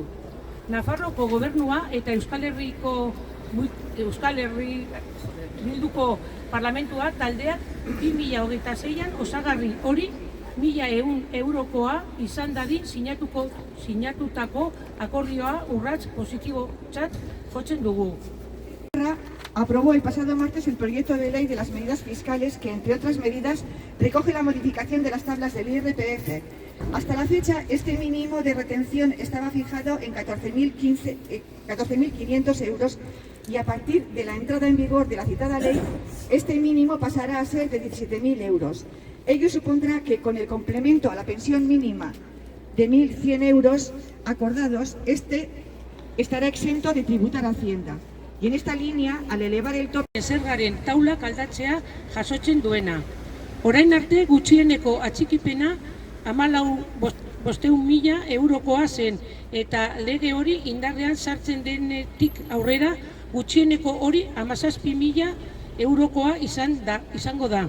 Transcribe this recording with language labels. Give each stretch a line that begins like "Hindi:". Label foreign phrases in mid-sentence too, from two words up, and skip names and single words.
Basque: Nafarroako gobernua eta Euskal Herri Bilduko parlamentua taldeak 2026an osagarri hori 1.100 eurokoa izan dadin sinatutako akordioa urrats positibotzat jotzen dugu.
Spanish: Aprobó el pasado martes el proyecto de ley de las medidas fiscales que, entre otras medidas, recoge la modificación de las tablas del IRPF. Hasta la fecha, este mínimo de retención estaba fijado en 14.500 euros y a partir de la entrada en vigor de la citada ley, este mínimo pasará a ser de 17.000 euros. Ello supondrá que con el complemento a la pensión mínima de 1.100 euros acordados, este estará exento de tributar a Hacienda. Y en esta línea, al elevar el tope
Basque: zergaren taulak aldatzea jasotzen duena. Orain arte gutxieneko atxikipena 14.000 eurokoa zen eta lege hori indarrean sartzen denetik aurrera gutxieneko hori 17.000 eurokoa izango da.